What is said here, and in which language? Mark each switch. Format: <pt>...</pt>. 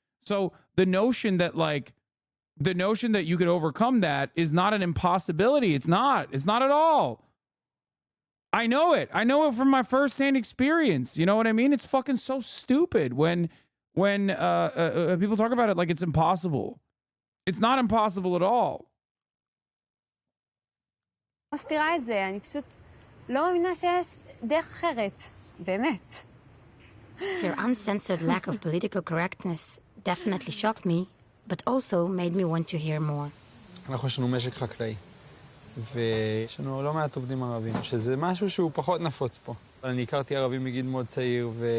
<en>So the notion that you could overcome that is not an impossibility. It's not at all. I know it from my firsthand experience. You know what I mean? It's fucking so stupid when people talk about it like it's impossible. It's not impossible at all.</en> <he>מסתירה את זה, אני פשוט לא מאמינה שיש דרך אחרת, באמת.</he> <en>Your uncensored lack of political correctness definitely shocked me, but also made me want to hear more.</en> <he>אנחנו יש לנו משק חקלאי, ויש לנו לא מעט עובדים ערבים, שזה משהו שהוא פחות נפוץ פה. אני הכרתי ערבים מגיל מאוד צעיר,</he>